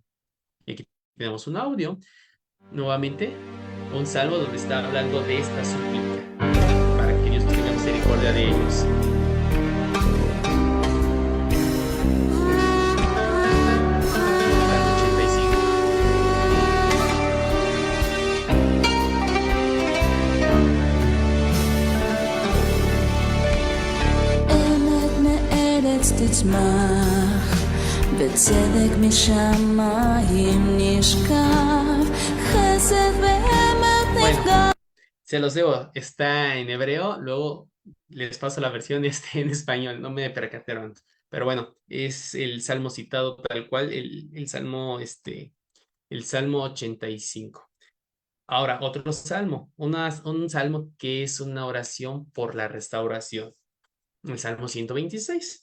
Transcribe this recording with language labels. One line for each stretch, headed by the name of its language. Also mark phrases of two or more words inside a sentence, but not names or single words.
Spanish: Y aquí tenemos un audio, nuevamente, un salmo donde está hablando de esta súplica, para que Dios tenga misericordia de ellos. Salmo 85.
Hebrew: תצמח, בצדק משמיים נשקף, חסד ואמת נפגע.
Spanish: Se los debo, está en hebreo, luego les paso la versión en español, no me percataron. Pero bueno, es el salmo citado tal cual, el salmo 85. Ahora, otro salmo, un salmo que es una oración por la restauración, el salmo 126.